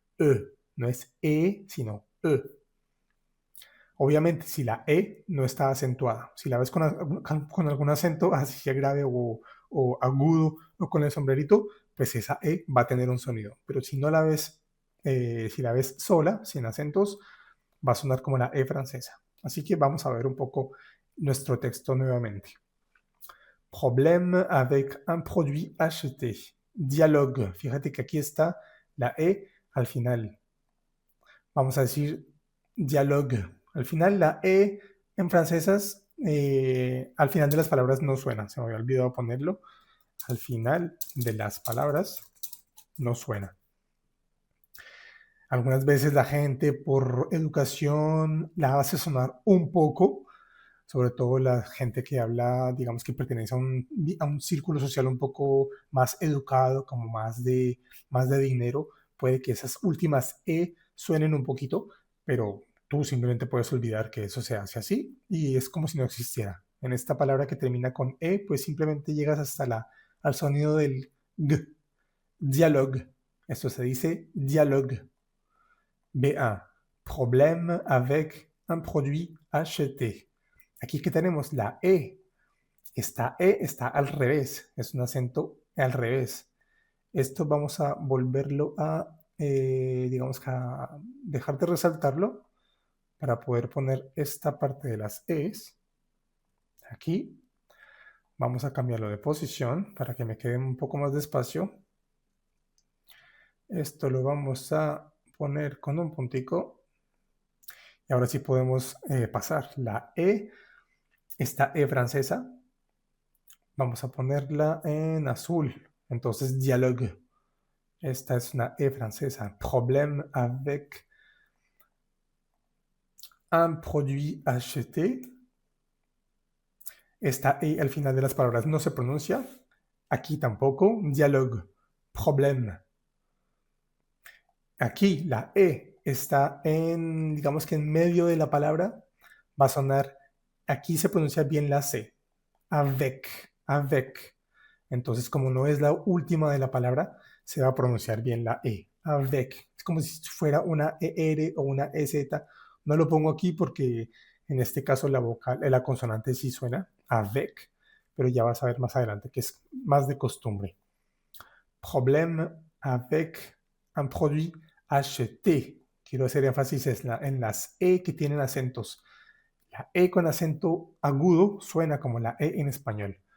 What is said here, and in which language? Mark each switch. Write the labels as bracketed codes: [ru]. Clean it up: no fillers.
[es] E, no es E, sino E. Obviamente, si la E no está acentuada, si la ves con algún acento, así sea grave o agudo o con el sombrerito, pues esa E va a tener un sonido. Pero si no la ves, si la ves sola, sin acentos, va a sonar como la E francesa. Así que vamos a ver un poco nuestro texto nuevamente. [fr] Problème avec un produit acheté. Dialogue. [es] Fíjate que aquí está la E al final. Vamos a decir dialogue. Al final la E en francesas, al final de las palabras no suena. Se me había olvidado ponerlo. Al final de las palabras no suena. Algunas veces la gente por educación la hace sonar un poco, sobre todo la gente que habla, digamos que pertenece a un círculo social un poco más educado, como más de dinero, puede que esas últimas E suenen un poquito, pero tú simplemente puedes olvidar que eso se hace así y es como si no existiera. En esta palabra que termina con E, pues simplemente llegas hasta al sonido del G, dialogue. Esto se dice dialogue. B1. [fr] Problème avec un produit acheté. [es] Aquí que tenemos la E. Esta E está al revés. Es un acento al revés. Esto vamos a volverlo a, digamos que a dejar de resaltarlo para poder poner esta parte de las E's. Aquí. Vamos a cambiarlo de posición para que me quede un poco más despacio. Esto lo vamos a poner con un puntico. Y ahora sí podemos pasar la E, esta E francesa, vamos a ponerla en azul. Entonces, dialogue. Esta es una E francesa. [fr] Problème avec un produit acheté. [es] Esta E al final de las palabras no se pronuncia. Aquí tampoco. Dialogue. Problème. Aquí la E está en, digamos que en medio de la palabra. Va a sonar, aquí se pronuncia bien la C. Avec. Entonces, como no es la última de la palabra, se va a pronunciar bien la E. Avec. Es como si fuera una ER o una EZ. No lo pongo aquí porque en este caso la vocal, la consonante sí suena avec, pero ya vas a ver más adelante que es más de costumbre. [fr] Problème avec un produit acheté. [es] Quiero hacer énfasis en las E que tienen acentos. La E con acento agudo suena como la E en español.